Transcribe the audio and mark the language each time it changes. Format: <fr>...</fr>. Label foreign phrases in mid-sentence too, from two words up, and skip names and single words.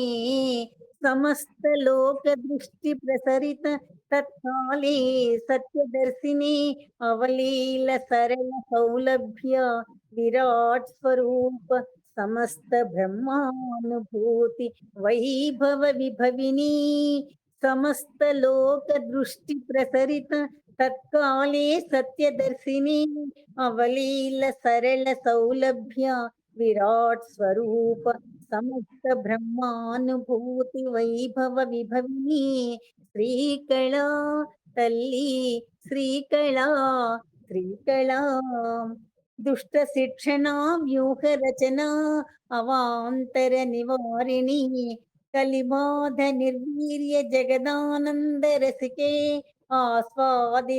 <sa>समस्तलोकदृष्टिप्रसरित तत्काले सत्यदर्शिनी अवलील सरल सौलभ्य विराट स्वरूप समस्त ब्रह्मानुभूति वैभव विभविनी समस्त लोक दृष्टि प्रसरित तत्काले सत्यदर्शिनी अवलील सरल सौलभ्य विराट स्वरूप समस्त ब्रह्मानुभूति वैभव विभविनी</sa> <te>శ్రీకళా తల్లి శ్రీకళా శ్రీకళా దుష్ట</te> <sa>शिक्षण व्यूह रचन अवांतर निवारिणि कलिबाध निर्वीर्य जगदानंद रसिके आस्वादित</sa>